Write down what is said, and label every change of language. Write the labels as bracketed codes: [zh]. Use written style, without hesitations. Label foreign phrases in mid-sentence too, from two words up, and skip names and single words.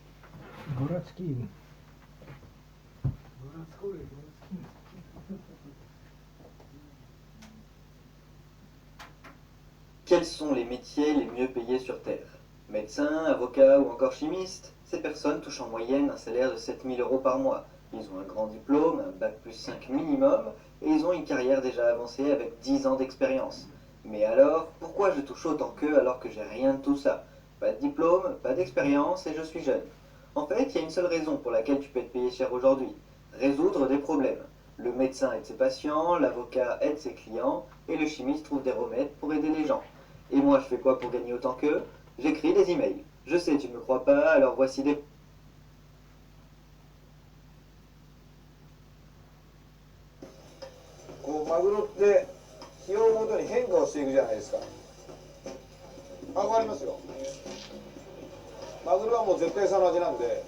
[ru] Городские. Городской. [fr] Quels sont les métiers les mieux payés sur Terre? Médecin, avocat ou encore chimiste? Ces personnes touchent en moyenne un salaire de 7000 € par mois. Ils ont un grand diplôme, un bac plus 5 minimum, et ils ont une carrière déjà avancée avec 10 ans d'expérience. Mais alors, pourquoi je touche autant qu'eux alors que j'ai rien de tout ça? Pas de diplôme, pas d'expérience et je suis jeune. En fait, il y a une seule raison pour laquelle tu peux être payé cher aujourd'hui. Résoudre des problèmes. Le médecin aide ses patients, l'avocat aide ses clients, et le chimiste trouve des remèdes pour aider les gens. Et moi, je fais quoi pour gagner autant qu'eux? J'écris des emails. Je sais, tu ne me crois pas, alors voici des... [ja] こうマグロって日を追うごとに変化をしていくじゃないですか。あ、わかりますよ。マグロはもう絶対その味なんで。